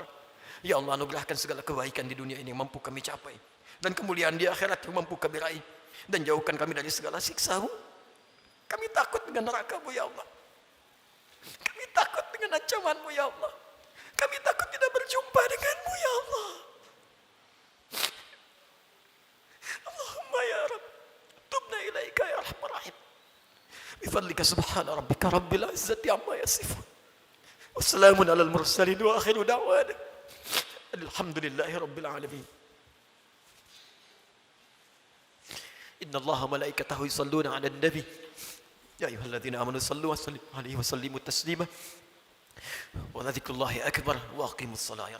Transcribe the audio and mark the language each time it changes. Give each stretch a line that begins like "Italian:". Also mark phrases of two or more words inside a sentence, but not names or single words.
Arabic: يا الله,
Indonesian: anugerahkan segala kebaikan di dunia ini yang mampu kami capai, dan kemuliaan di akhirat yang mampu kami raih, dan jauhkan kami dari segala siksa-Mu. Kami takut dengan neraka-Mu
Arabic: يا الله.
Indonesian: Kami takut dengan ancaman-Mu
Arabic: يا الله.
Indonesian: Kami takut tidak berjumpa dengan-Mu
Arabic: يا الله. اللهم يا رب، تبنا إليك يا أرحم الراحمين. بفضلك سبحان ربك رب العزة عما يصفون. وسلام على المرسلين وآخر دعوانا الحمد لله رب العالمين. إن الله ملائكته يصلون على النبي. يا أيها الذين آمنوا صلوا وسلموا عليه وسلموا تسليما. وذكر الله أكبر وأقيموا الصلاة.